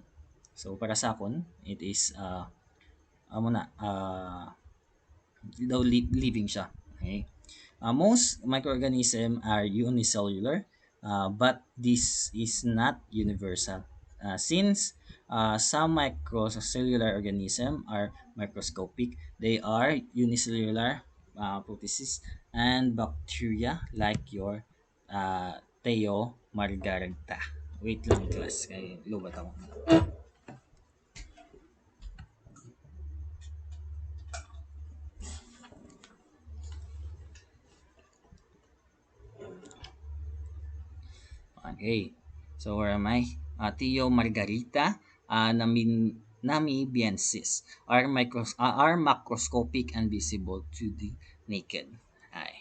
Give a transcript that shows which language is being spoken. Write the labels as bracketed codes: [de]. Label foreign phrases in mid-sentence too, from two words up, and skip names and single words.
[hil] So para sa akon, [en] it is [hil] amo na daw living siya. [en] Okay? Most microorganisms are unicellular, but this is not universal. Since some microcellular organisms are microscopic, they are unicellular protists and bacteria like your Theo margarita. [hil] Wait lang class, kay lubat ako. [en] Okay. So where am I? Theo margarita, namibiensis are macroscopic and visible to the naked eye.